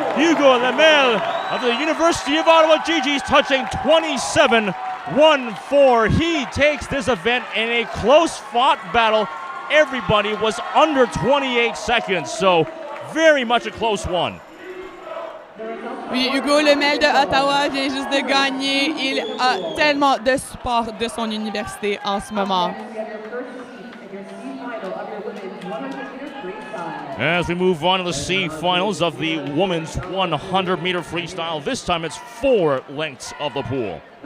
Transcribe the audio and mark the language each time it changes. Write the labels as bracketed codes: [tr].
[en] Hugo Lemel of the University of Ottawa GG's touching 27.14. He takes this event in a close-fought battle. Everybody was under 28 seconds, so very much a close one. [fr] Oui, Hugo Lemel de Ottawa vient juste de gagner. Il a tellement de support de son université en ce moment. [en] As we move on to the C finals of the women's 100-meter freestyle, this time it's 4 lengths of the pool.